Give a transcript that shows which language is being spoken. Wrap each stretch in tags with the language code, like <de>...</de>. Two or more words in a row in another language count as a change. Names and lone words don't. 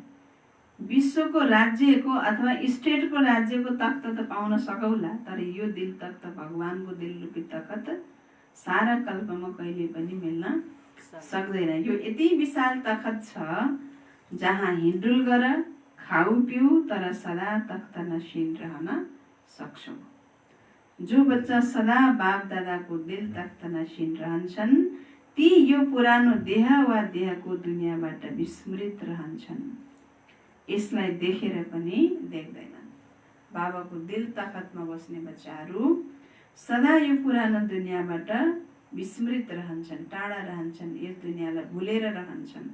<ne>विश्वको राज्यको अथवा स्टेटको राज्यको तख्त त पाउन सकौला, तर यो दिल तख्त, भगवानको दिल रूपी तख्त सारा कल्पमा कहिले पनि मिल्न सक्दैन। यो यति विशाल तख्त छ जहाँ हिँडुल गर, खाऊ पिउ, तर सदा तख्त नशीन रहन सक्छौ। जो बच्चा सदा बाप दादाको दिल तख्त नशीन रहन्छन् ती यो पुरानो देह वा देहको दुनियाँबाट विस्मृत रहन्छन्। यसलाई देखेर पनि देख्दैनन्। बाबाको दिल तख्तमा बस्ने बच्चाहरू सदा यो पुरानो दुनियाँबाट विस्मृत रहन्छन्, टाढा रहन्छन्, यस दुनियाँलाई भुलेर रहन्छन्।</ne>